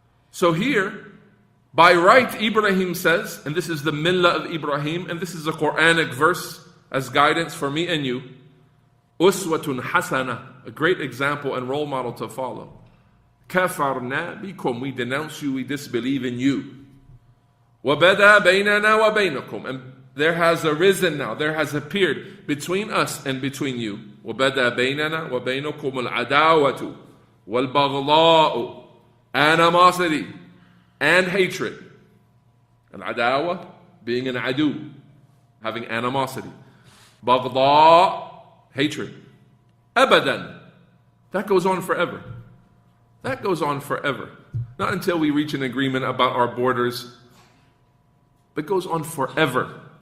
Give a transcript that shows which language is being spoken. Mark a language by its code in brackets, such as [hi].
[en] So here, by right, Ibrahim says, and this is the millah of Ibrahim, and this is a Quranic verse as guidance for me and you, Uswatun Hasana, a great example and role model to follow. [ar] Kafarna bikum, [en] we denounce you, we disbelieve in you. [ar] Wabada baynana wa baynakum, [en] and there has arisen now, there has appeared between us and between you. [ar] وَبَدَى بَيْنَنَا وَبَيْنَكُمُ الْعَدَاوَةُ وَالْبَغْضَاءُ, [en] animosity and hatred. Al-adawa, being an adu, having animosity. Baghda, hatred. Abadan, that goes on forever. That goes on forever. Not until we reach an agreement about our borders. That goes on forever.